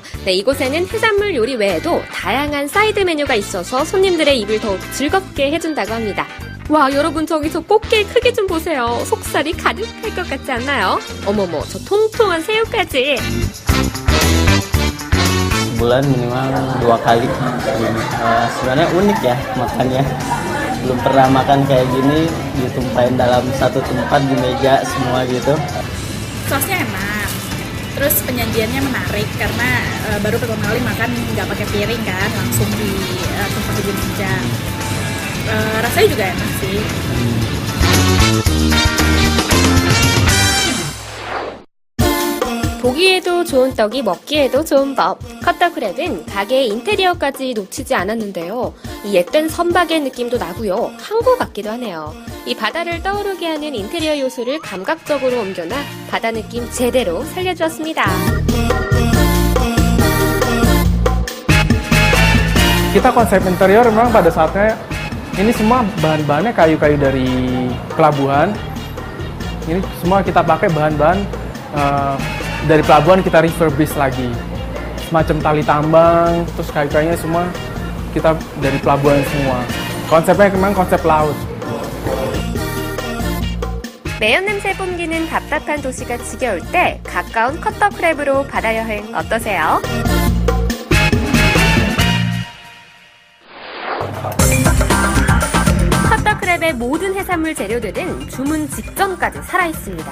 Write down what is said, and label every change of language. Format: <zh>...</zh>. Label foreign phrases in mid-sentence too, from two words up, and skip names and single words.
<ko>네, 이곳에는 해산물 요리 외에도 다양한 사이드 메뉴가 있어서 손님들의 입을 더욱 즐겁게 해준다고 합니다. 와, 여러분 저기 저 꽃게 크기 좀 보세요. 속살이 가득할 것 같지 않나요? 어머머, 저 통통한 새우까지.</ko> <id>sebulan minimal 2 kali. Sebenarnya unik ya makannya. Belum pernah makan kayak gini, ditumpahin dalam satu tempat di meja semua gitu. Sosnya enak, terus penyajiannya menarik karena baru pertama kali makan nggak pakai piring kan, langsung di tempat di meja. Rasanya juga enak sih.</id> <ko>보기에도 좋은 떡이 먹기에도 좋은 법. 커터크랩은 가게의 인테리어까지 놓치지 않았는데요. 이 옛된 선박의 느낌도 나고요. 항구 같기도 하네요. 이 바다를 떠오르게 하는 인테리어 요소를 감각적으로 옮겨놔 바다 느낌 제대로 살려주었습니다.</ko> <id>Kita konsep interior memang pada saatnya ini semua bahan-bahannya kayu-kayu dari pelabuhan. Ini semua kita pakai bahan-bahan dari pelabuhan, kita refurbish lagi. Semacam tali tambang, terus kayu-kayunya semua kita dari pelabuhan semua. Konsepnya memang konsep laut.</id> <ko>매연 냄새 뿜기는 답답한 도시가 지겨울 때 가까운 커터크랩으로 바다 여행 어떠세요? 커터크랩의 모든 해산물 재료들은 주문 직전까지 살아있습니다.</ko>